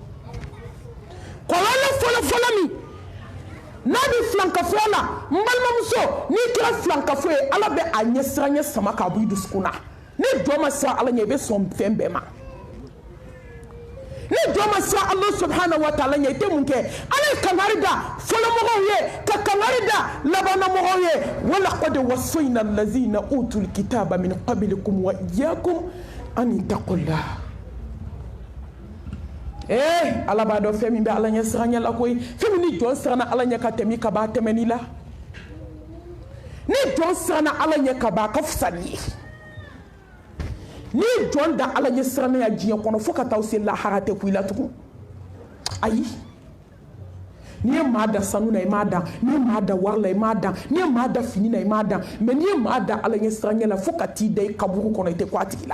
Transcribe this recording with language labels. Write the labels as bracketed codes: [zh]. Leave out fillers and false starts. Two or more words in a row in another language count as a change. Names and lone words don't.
[bm] fɔlɔfɔlɔ min n'a bɛ filankafo la n balimamuso n'i kɛra filankafo ye ala bɛ a ɲɛsiranɲɛ sama k'a bɔ i dusukun na ni jɔn ma siran ala ɲɛ i bɛ sɔn fɛn bɛɛ ma ni jɔn ma siran ala [ar] سبحانه وتعالى [bm] ɲɛ i tɛ mun kɛ ala ye kangari da fɔlɔmɔgɔw ye ka kangari da labanamɔgɔw ye [ar] ولقد وصينا الذين أوتوا الكتاب من قبلكم وإياكم أن اتقوا الله [bm] ala b'a dɔn fɛn min bɛ ala ɲɛ siranɲɛ la koyi fɛn min ni jɔn siranna ala ɲɛ ka tɛmɛ ka ban tɛmɛni la ni jɔn siranna ala ɲɛ ka ban a ka fisa ni ye ni jɔn da ala ɲɛ sirannaya diɲɛ kɔnɔ fo ka taa se lahara tɛ ku i la tugun ayi n'i ye maa da sanu na i m'a dan n'i ye maa da wari la i m'a dan n'i ye maa da fini na i m'a dan mɛ n'i ye maa da ala ɲɛ sirannaya la fo ka t'i da i kaburu kɔnɔ i tɛ ku a tigi la